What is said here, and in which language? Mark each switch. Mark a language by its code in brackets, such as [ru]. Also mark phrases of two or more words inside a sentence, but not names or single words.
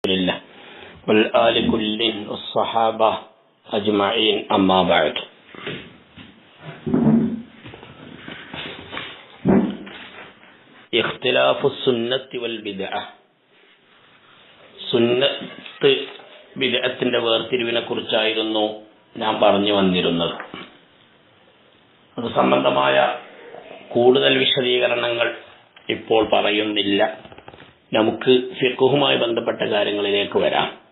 [ar] لله والآل كل والصحابة أجمعين أما بعد. اختلاف السنة والبدعة. [ml] സുന്നത്ത് ബിദ്അത്തിന്റെ വേർതിരിവിനെ കുറിച്ചായിരുന്നു ഞാൻ പറഞ്ഞു വന്നിരുന്നത്. അത് സംബന്ധമായ കൂടുതൽ വിശദീകരണങ്ങൾ ഇപ്പോൾ പറയുന്നില്ല. നമുക്ക് ഫിഖ്ഹുമായി ബന്ധപ്പെട്ട കാര്യങ്ങളിലേക്ക് വരാം.